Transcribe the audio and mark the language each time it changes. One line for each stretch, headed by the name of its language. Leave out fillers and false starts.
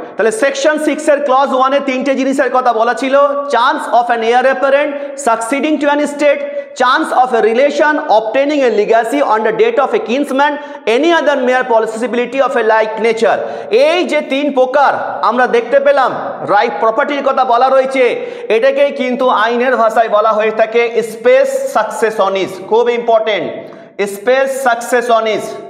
Bangla: তাহলে সেকশন 6 এর ক্লজ 1 এ তিনটে জিনিসের কথা বলা ছিল,
English: Chance of an heir apparent succeeding to an estate, chance of a relation, obtaining a legacy on the death of a kinsman, any other mere possibility of a like nature।
Bangla: এই যে তিন প্রকার আমরা দেখতে পেলাম রাইট প্রপার্টির কথা বলা রয়েছে, এটাকেই কিন্তু আইনের ভাষায় বলা হয়ে থাকে স্পেস সাকসেশনিস। খুব ইম্পর্টেন্ট, স্পেস সাকসেশনিস।